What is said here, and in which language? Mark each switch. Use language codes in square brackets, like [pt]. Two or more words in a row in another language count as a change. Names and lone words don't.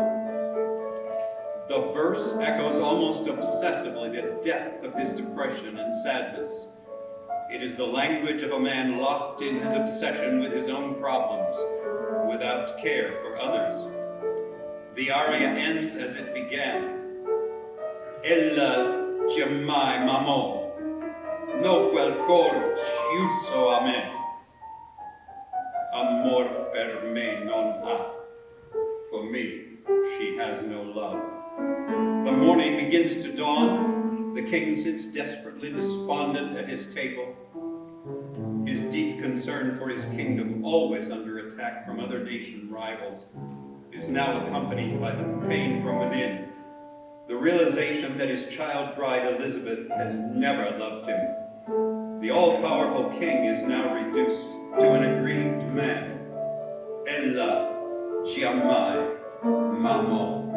[en] The verse echoes almost obsessively the depth of his depression and sadness. It is the language of a man locked in his obsession with his own problems, without care for others. The aria ends as it began. [it] Ella Giammai m'amò, no quel cor sciuso a me. Amor per me non ha. [en] For me, she has no love. The morning begins to dawn. The king sits desperately despondent at his table. His deep concern for his kingdom, always under attack from other nation rivals, is now accompanied by the pain from within. The realization that his child bride Elizabeth has never loved him. The all-powerful king is now reduced to an aggrieved man. [it] Ella Giammai m'amò.